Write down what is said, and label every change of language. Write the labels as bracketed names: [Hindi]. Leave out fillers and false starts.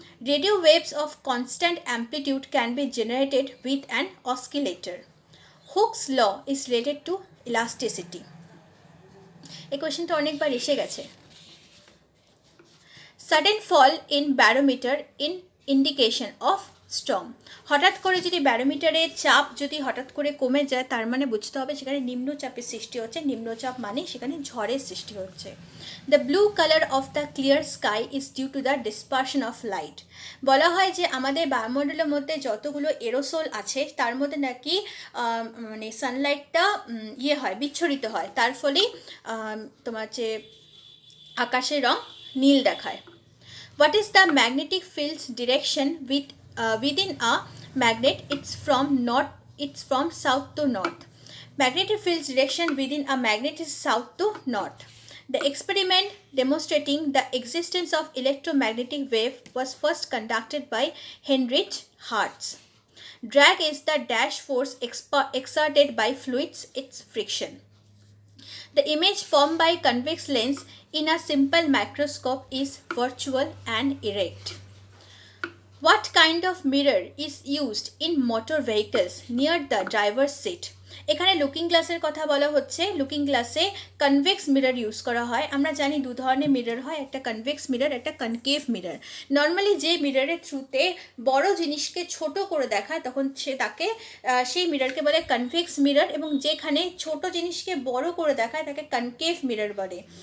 [English] Radio waves of constant amplitude can be generated with an oscillator. Hooke's law is related to elasticity. [Bangla] এই কোয়েশ্চেনটা অনেকবার এসে গেছে। [English] Sudden fall in barometer in indication of storm. [Bangla] হঠাৎ করে যদি ব্যারোমিটারের চাপ যদি হঠাৎ করে কমে যায় তার মানে বুঝতে হবে সেখানে নিম্নচাপের সৃষ্টি হচ্ছে। নিম্নচাপ মানে সেখানে ঝড়ের সৃষ্টি হচ্ছে। [English] The blue colour of the clear sky is due to the dispersion of light. [Bangla] বলা হয় যে আমাদের বায়ুমণ্ডলের মধ্যে যতগুলো এরোসোল আছে তার মধ্যে নাকি মানে সানলাইটটা বিচ্ছুরিত হয়, তার ফলেই তোমার যে আকাশের রং নীল দেখায়। [English] What is the magnetic field's direction within a magnet? It's from south to north. Magnetic field's direction within a magnet is south to north. The experiment demonstrating the existence of electromagnetic wave was first conducted by Heinrich Hertz. Drag is the dash force exerted by fluids, its friction. The image formed by convex lens in a simple microscope is virtual and erect. What kind of mirror is used in motor vehicles near the driver's seat? [Bangla] এখানে looking গ্লাসের কথা বলা হচ্ছে। Looking গ্লাসে convex mirror use করা হয়। আমরা জানি দু ধরনের মিরর হয়, একটা কনভেক্স মিরর, একটা কনকেভ মিরর। নর্মালি যে মিররের থ্রুতে বড় জিনিসকে ছোট করে দেখায় তখন সেই মিররকে বলে কনভেক্স মিরর, এবং যেখানে ছোট জিনিসকে বড় করে দেখায় তাকে কনকেভ মিরর বলে।